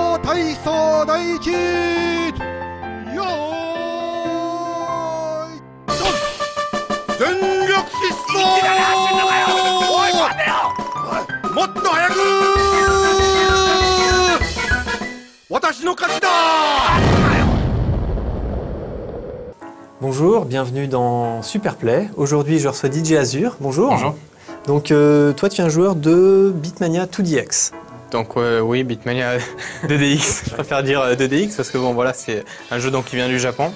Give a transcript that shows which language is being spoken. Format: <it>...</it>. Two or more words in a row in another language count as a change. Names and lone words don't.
<ja>体操第一よーいドン全力疾走おい待てよもっと早く私の勝ちだ。</ja> <fr>Bonjour, bienvenue dans Superplay. Aujourd'hui, je reçois DJ Azur. Bonjour. Bonjour. Donc, toi, tu es un joueur de Beatmania 2DX. Donc oui, Beatmania 2DX, je préfère dire 2DX parce que bon voilà, c'est un jeu donc, qui vient du Japon.</fr>